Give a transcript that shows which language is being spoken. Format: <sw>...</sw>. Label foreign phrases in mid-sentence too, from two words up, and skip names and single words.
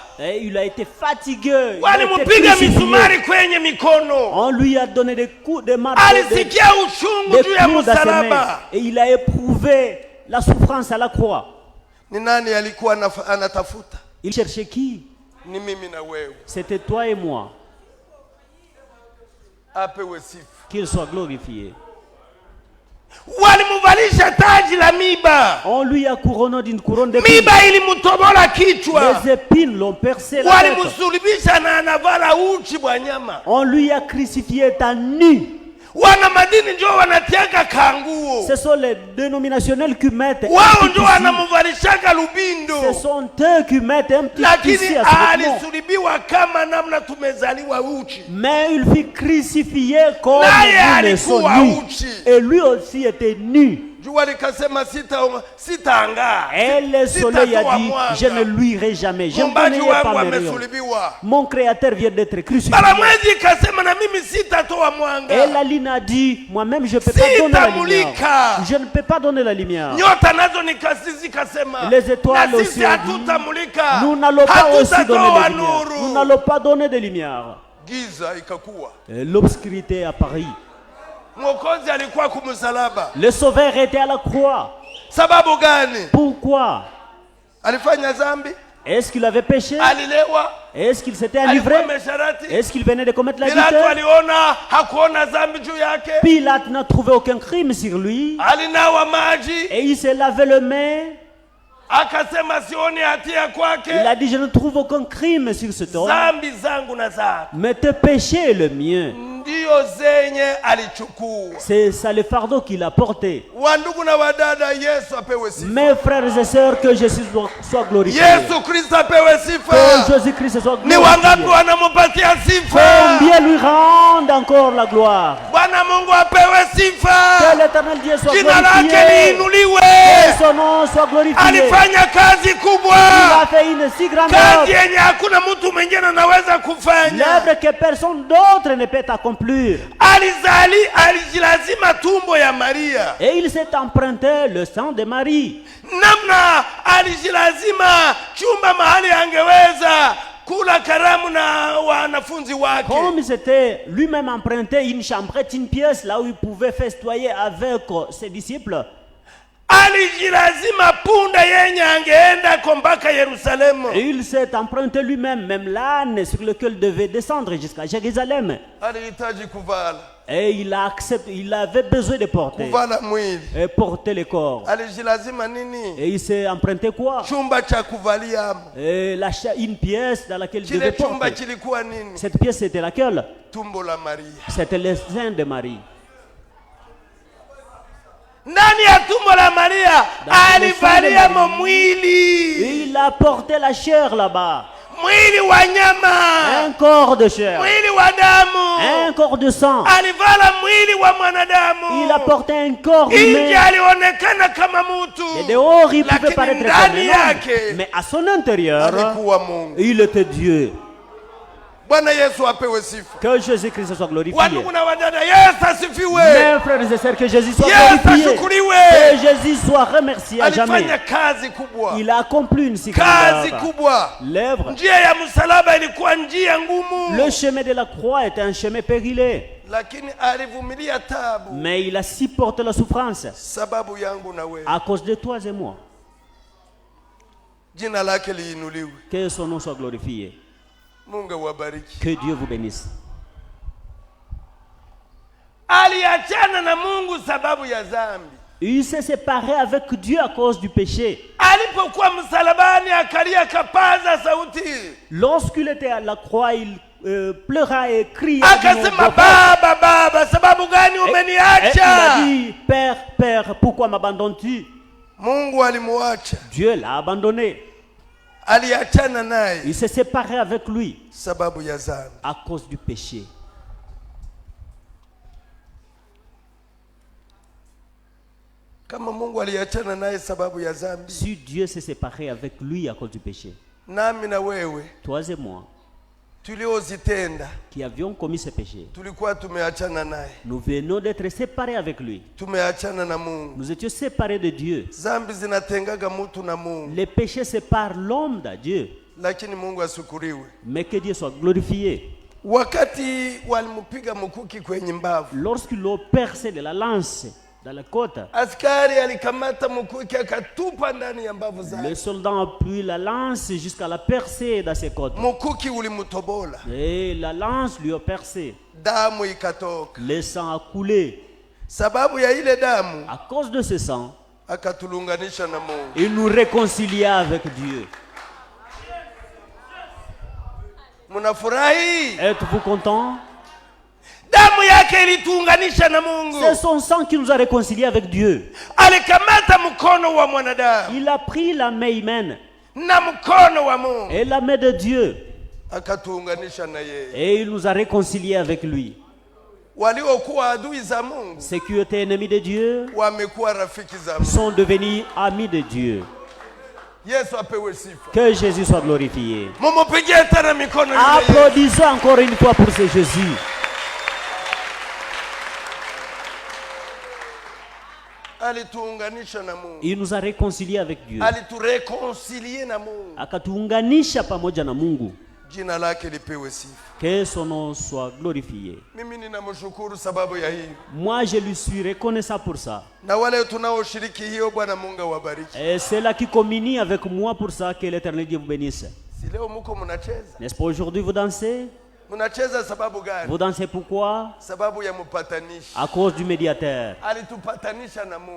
<fr>Et il a été fatigué.</fr> <sw>Walimpiga misumari kwenye mikono.</sw> <fr>On lui a donné des coups de marteau.</fr> <sw>Alisikia uchungu juu ya msalaba.</sw> <fr>Et il a éprouvé la souffrance à la croix.</fr> <sw>Ni nani alikuwa anatafuta?</sw> <fr>Il cherchait qui?</fr> <sw>Ni mimi na wewe.</sw> <fr>C'était toi et moi.</fr> <sw>Apewe sifa.</sw> <fr>Qu'il soit glorifié.</fr> <sw>Walimuvalisha taji la miba.</sw> <fr>On lui a couronné d'une couronne d'épines.</fr> <sw>Miba ilimutobola kichwa.</sw> <fr>Les épines l'ont percé la tête.</fr> <sw>Walimsulubisha na anavala uchi bwa nyama.</sw> <fr>On lui a crucifié à nu.</fr> <sw>Wana madini ndio wanatiaka kanguo.</sw> <fr>Ce sont les dénominationnels qui mettent.</fr> <sw>Wao ndio wanamvalishaka lubindo.</sw> <fr>Ce sont eux qui mettent un petit</fr> <sw>lakini alisulibiwa kama namna tumezaliwa uchi.</sw> <fr>Mais il fut crucifié comme nous le sommes nus. Et lui aussi était nu.</fr> <sw>jua likasema sitaangaa.</sw> <fr>Et le soleil a dit, je ne luirai jamais, je ne</fr> <sw>Muumbaji</sw> <fr>donnerai pas</fr> <sw>wangu</sw> <fr>mes rayons.</fr> <sw>amesulubiwa.</sw> <fr>Mon créateur vient d'être crucifié.</fr> <sw>Balamwezi ikasema na mimi sitatoa mwanga.</sw> <fr>Et la lune a dit, moi-même je ne peux pas donner la lumière.</fr> <sw>Sitamulika.</sw> <fr>Je ne peux pas donner la lumière.</fr> <sw>Nyota nazo nikasema.</sw> <fr>Les étoiles</fr> <sw>na</sw> <fr>aussi</fr> <sw>sisi</sw> <fr>ont</fr> <sw>hatutamulika.</sw> <fr>dit, nous n'allons pas aussi donner</fr> <sw>Hatutatoa</sw> <fr>de lumière.</fr> <sw>nuru.</sw> <fr>Nous n'allons pas donner de lumière.</fr> <sw>Giza ikakuwa.</sw> <fr>Et l'obscurité à Paris.</fr> <sw>Mwokozi alikuwa kumsalaba.</sw> <fr>Le Sauveur était à la croix.</fr> <sw>Sababu gani?</sw> <fr>Pourquoi?</fr> <sw>Alifanya dhambi?</sw> <fr>Est-ce qu'il avait péché?</fr> <sw>Alilewa?</sw> <fr>Est-ce qu'il s'était enivré?</fr> <sw>Alikuwa mesharati?</sw> <fr>Est-ce qu'il venait de commettre</fr> <sw>Pilato</sw> <fr>l'adultère?</fr> <sw>aliona hakuona dhambi juu yake.</sw> <fr>Pilate n'a trouvé aucun crime sur lui.</fr> <sw>Alinawa maji.</sw> <fr>Et il s'est lavé les mains.</fr> <sw>Akasema sioni hatia kwake.</sw> <fr>Il a dit, je ne trouve aucun crime sur cet homme.</fr> <sw>Dhambi zangu na zako</sw> <fr>Mais tes péchés est le mien.</fr> <sw>ndio zenye alichukua.</sw> <fr>C'est ça le fardeau qu'il a porté.</fr> <sw>Wandugu na wadada, Yesu apewe sifa.</sw> <fr>Mes frères et sœurs, que Jésus soit glorifié.</fr> <sw>Yesu Kristo apewe sifa.</sw> <fr>Que Jésus-Christ soit</fr> <sw>Ni wangapi</sw> <fr>glorifié.</fr> <sw>wanamupatia sifa?</sw> <fr>Combien lui rende encore la gloire.</fr> <sw>Bwana Mungu apewe</sw> <fr>Que</fr> <sw>sifa.</sw> <fr>l'éternel Dieu soit</fr> <sw>Jina lake</sw> <fr>glorifié.</fr> <sw>liinuliwe.</sw> <fr>Que son nom soit glorifié.</fr> <sw>Alifanya kazi</sw> <fr>Il</fr> <sw>kubwa,</sw> <fr>a fait une si grande</fr> <sw>kazi</sw> <fr>œuvre.</fr> <sw>yenye hakuna mtu mwingine anaweza kufanya.</sw> <fr>L'œuvre que personne d'autre ne peut accomplir.</fr> <sw>Alijilazima tumbo ya Maria.</sw> <fr>Et il s'est emprunté le sang de Marie.</fr> <sw>Namna alijilazima chumba mahali angeweza kula karamu na wanafunzi wake.</sw> <fr>Comme il s'était lui-même emprunté une chambrette, une pièce, là où il pouvait festoyer avec ses disciples.</fr> <sw>Alijilazima punda yenye angeenda mpaka Yerusalemu.</sw> <fr>Et il s'est emprunté lui-même, même l'âne sur lequel il devait descendre jusqu'à Jérusalem.</fr> <sw>Alihitaji kuvala.</sw> <fr>Et il a accepté, il avait besoin de porter.</fr> <sw>Kuvala mwili.</sw> <fr>Et porter le corps.</fr> <sw>Alijilazima nini?</sw> <fr>Et il s'est emprunté quoi?</fr> <sw>Chumba cha kuvalia.</sw> <fr>Et une pièce dans laquelle il</fr> <sw>Kile</sw> <fr>devait</fr> <sw>chumba</sw> <fr>porter.</fr> <sw>kilikuwa nini?</sw> <fr>Cette pièce, c'était laquelle?</fr> <sw>Tumbo la Maria.</sw> <fr>C'était le sein de Marie.</fr> <sw>Ndani ya tumbo la Maria alivalia mwili.</sw> <fr>Il a porté la chair là-bas.</fr> <sw>Mwili wa nyama.</sw> <fr>Un corps de chair.</fr> <sw>Mwili wa damu.</sw> <fr>Un corps de sang.</fr> <sw>Alivala mwili wa mwanadamu.</sw> <fr>Il a porté un corps</fr> <sw>Nje</sw> <fr>humain.</fr> <sw>alionekana kama mtu.</sw> <fr>Et dehors, il pouvait</fr> <sw>Lakini</sw> <fr>paraître comme</fr> <sw>ndani</sw> <fr>un homme.</fr> <sw>yake</sw> <fr>Mais à son intérieur,</fr> <sw>alikuwa Mungu.</sw> <fr>il était Dieu.</fr> <sw>Bwana Yesu apewe sifa.</sw> <fr>Que Jésus-Christ soit glorifié.</fr> <sw>Wandugu na wadada, Yesu asifiwe.</sw> <fr>Mes frères et sœurs, que Jésus soit</fr> <sw>Yesu</sw> <fr>glorifié.</fr> <sw>ashukuriwe.</sw> <fr>Que Jésus soit remercié à jamais.</fr> <sw>Alifanya kazi kubwa.</sw> <fr>Il a accompli une si grande</fr> <sw>Kazi</sw> <fr>œuvre.</fr> <sw>kubwa.</sw> <fr>L'œuvre.</fr> <sw>Njia ya msalaba ilikuwa njia ngumu.</sw> <fr>Le chemin de la croix était un chemin périlleux.</fr> <sw>Lakini alivumilia tabu.</sw> <fr>Mais il a supporté la souffrance</fr> <sw>Sababu yangu na wewe.</sw> <fr>à cause de toi et moi.</fr> <sw>Jina lake liinuliwe.</sw> <fr>Que son nom soit glorifié.</fr> <sw>Mungu awabariki.</sw> <fr>Que Dieu vous bénisse.</fr> <sw>Aliachana na Mungu sababu ya dhambi.</sw> <fr>Il s'est séparé avec Dieu à cause du péché.</fr> <sw>Alipokuwa msalabani akalia kapaza sauti.</sw> <fr>Lorsqu'il était à la croix, il pleura et criait.</fr> <sw>Akasema, baba, baba, sababu gani</sw> <fr>Et il a</fr> <sw>umeniacha?</sw> <fr>dit, Père, Père, pourquoi m'abandonnes-tu?</fr> <sw>Mungu alimuacha.</sw> <fr>Dieu l'a abandonné.</fr> <sw>Aliachana naye</sw> <fr>Il s'est séparé avec lui</fr> <sw>sababu ya dhambi.</sw> <fr>à cause du péché.</fr> <sw>Kama Mungu aliachana naye sababu ya dhambi,</sw> <fr>Si Dieu s'est séparé avec lui à cause du péché,</fr> <sw>nami na wewe</sw> <fr>toi et moi,</fr> <sw>tuliozitenda</sw> <fr>qui avions commis ce péché,</fr> <sw>tulikuwa tumeachana naye,</sw> <fr>nous venons d'être séparés avec lui.</fr> <sw>tumeachana na Mungu.</sw> <fr>Nous étions séparés de Dieu.</fr> <sw>Dhambi zinatengaga mtu na Mungu,</sw> <fr>Les péchés séparent l'homme de Dieu.</fr> <sw>lakini Mungu asukuriwe.</sw> <fr>Mais que Dieu soit glorifié.</fr> <sw>Wakati walimpiga mkuki kwenye mbavu,</sw> <fr>Lorsqu'ils l'ont percé de la lance dans la côte,</fr> <sw>askari alikamata mkuki akatupa ndani ya mbavu</sw> <fr>le</fr> <sw>zake.</sw> <fr>soldat a pris la lance jusqu'à la percer dans ses côtes.</fr> <sw>Mkuki ulimutobola,</sw> <fr>Et la lance lui a percé.</fr> <sw>damu ikatoka.</sw> <fr>Le sang a coulé.</fr> <sw>Sababu ya ile damu</sw> <fr>À cause de ce sang,</fr> <sw>akatulunganisha na Mungu.</sw> <fr>il nous réconcilia avec Dieu.</fr> <sw>Mnafurahi?</sw> <fr>Êtes-vous contents?</fr> <sw>Damu yake ilituunganisha na Mungu.</sw> <fr>C'est son sang qui nous a réconciliés avec Dieu.</fr> <sw>Alikamata mkono wa mwanadamu</sw> <fr>Il a pris la main humaine</fr> <sw>na mkono wa Mungu</sw> <fr>et la main de Dieu</fr> <sw>akatuunganisha na yeye.</sw> <fr>et il nous a réconciliés avec lui.</fr> <sw>waliokuwa adui za Mungu</sw> <fr>ceux qui étaient ennemis de Dieu</fr> <sw>wamekuwa rafiki za Mungu.</sw> <fr>sont devenus amis de Dieu.</fr> <sw>Yesu apewe sifa.</sw> <fr>Que Jésus soit glorifié.</fr> <sw>Mumupigie tena mikono yule Yesu.</sw> <fr>Applaudissons encore une fois pour ce Jésus.</fr> <sw>Alituunganisha na Mungu.</sw> <fr>Il nous a réconciliés avec Dieu.</fr> <sw>Alitureconcilier na Mungu. Akatuunganisha pamoja na Mungu. Jina lake lipewe sifa.</sw> <fr>Que son nom soit glorifié.</fr> <sw>Mimi ninamshukuru sababu ya hiyo.</sw> <fr>Moi, je lui suis reconnaissant pour ça.</fr> <sw>Na wale tunaoshiriki hiyo, Bwana Mungu awabariki.</sw> <fr>Et ceux-là qui communient avec moi pour ça, que l'Éternel Dieu vous bénisse.</fr> <sw>Si leo mko mnacheza.</sw> <fr>N'est-ce pas aujourd'hui vous dansez?</fr> <sw>Mnacheza sababu gani?</sw> <fr>Vous dansez pourquoi?</fr> <sw>Sababu ya mpatanishi.</sw> <fr>À cause du médiateur.</fr> <sw>Alitupatanisha na Mungu.</sw>